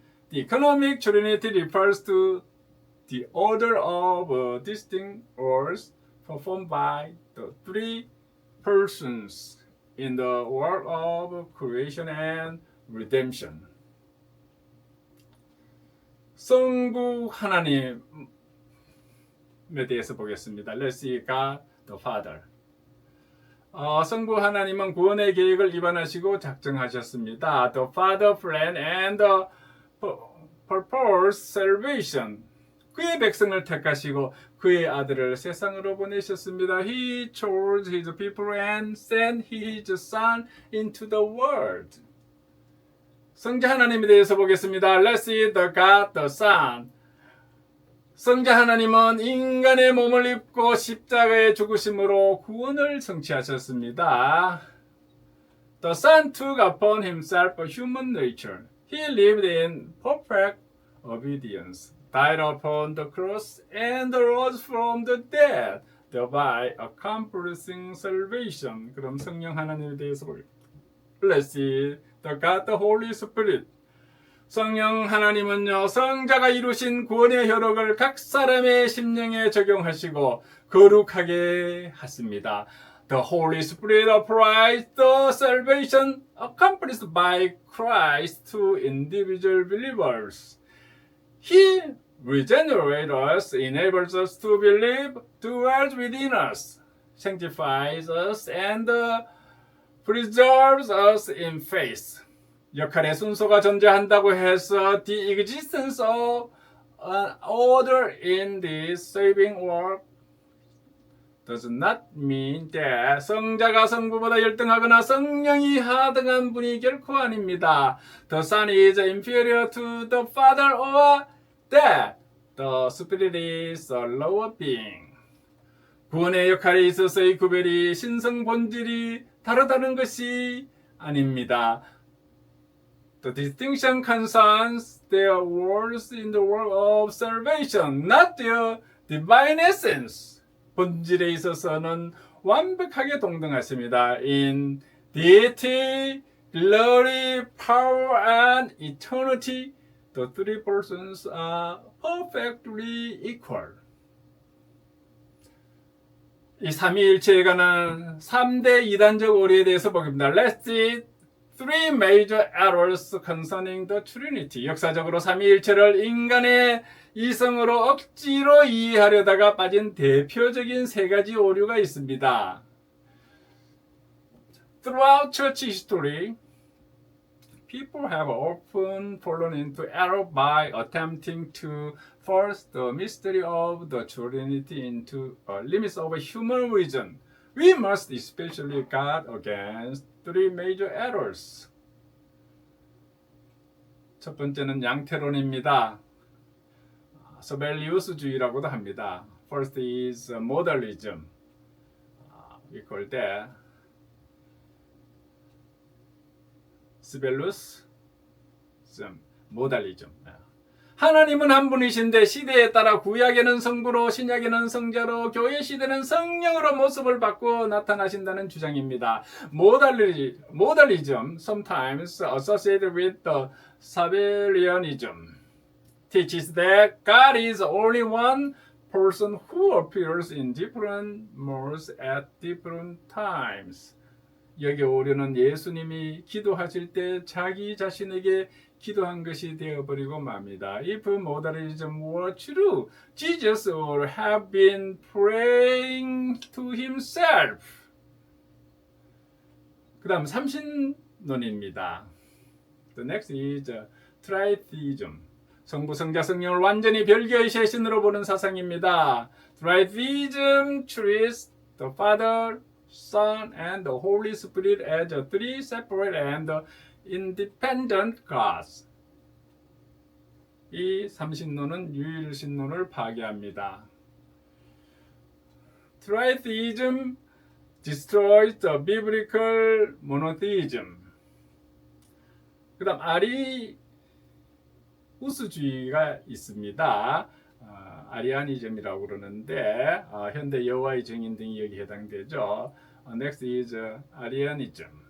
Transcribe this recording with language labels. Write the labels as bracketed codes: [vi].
[en] The economic Trinity refers to the order of distinct roles performed by the three persons in the work of creation and redemption. [ko] 성부 하나님에 대해서 보겠습니다. [en] Let's see God the Father. [ko] 성부 하나님은 구원의 계획을 입안하시고 작정하셨습니다. [en] The Father plan and the purpose salvation. [ko] 그의 백성을 택하시고 그의 아들을 세상으로 보내셨습니다. [en] He chose his people and sent his son into the world. [ko] 성자 하나님에 대해서 보겠습니다. [en] Let's see the God the Son. [ko] 성자 하나님은 인간의 몸을 입고 십자가에 죽으심으로 구원을 성취하셨습니다. [en] The Son took upon himself a human nature. He lived in perfect obedience, died upon the cross, and rose from the dead, thereby accomplishing salvation. [ko] 그럼 성령 하나님에 대해서 보겠습니다. [en] Let's see the God, the Holy Spirit. [ko] 성령 하나님은요, 성자가 이루신 구원의 효력을 각 사람의 심령에 적용하시고 거룩하게 하십니다. [en] The Holy Spirit applies the salvation accomplished by Christ to individual believers. He regenerates us, enables us to believe, dwells within us, sanctifies us, and preserves us in faith. [ko] 역할의 순서가 존재한다고 해서 [en] the existence of an order in this saving work does not mean that [ko] 성자가 성부보다 열등하거나 성령이 하등한 분이 결코 아닙니다. [en] The Son is inferior to the Father or that the Spirit is a lower being. [ko] 구원의 역할에 있어서의 구별이 신성 본질이 다르다는 것이 아닙니다. [en] The distinction concerns their roles in the work of salvation, not their divine essence. [ko] 본질에 있어서는 완벽하게 동등하십니다. [en] In deity, glory, power, and eternity, the three persons are perfectly equal. [ko] 이 삼위일체에 관한 3대 이단적 오류에 대해서 보겠습니다. [en] Let's see three major errors concerning the Trinity. [ko] 역사적으로 삼위일체를 인간의 이성으로 억지로 이해하려다가 빠진 대표적인 세 가지 오류가 있습니다. [en] Throughout church history, people have often fallen into error by attempting to force the mystery of the Trinity into limits of human reason. We must especially guard against three major errors. [ko] 첫 번째는 양태론입니다. 서벨리우스주의라고도 합니다. [en] First is modalism. We call that 스벨루스, 모달리즘. [ko] 하나님은 한 분이신데 시대에 따라 구약에는 성부로, 신약에는 성자로, 교회 시대는 성령으로 모습을 바꾸어 나타나신다는 주장입니다. [en] Modalism, sometimes associated with the Sabellianism, teaches that God is only one person who appears in different modes at different times. [ko] 여기 오류는 예수님이 기도하실 때 자기 자신에게 기도한 것이 되어버리고 맙니다. [en] If modalism were true, Jesus would have been praying to himself. [ko] 그 다음 삼신론입니다. [en] The next is tritheism. [ko] 성부, 성자, 성령을 완전히 별개의 세 신으로 보는 사상입니다. [en] Tritheism treats the Father, Son, and the Holy Spirit as three separate and independent gods. [ko] 이 삼신론은 유일신론을 파괴합니다. [en] Tritheism destroys the biblical monotheism. [ko] 그 다음 아리우스주의가 있습니다. 아리아니즘이라고 그러는데 현대 여호와의 증인 등이 여기 해당되죠. [en] Next is 아리아니즘.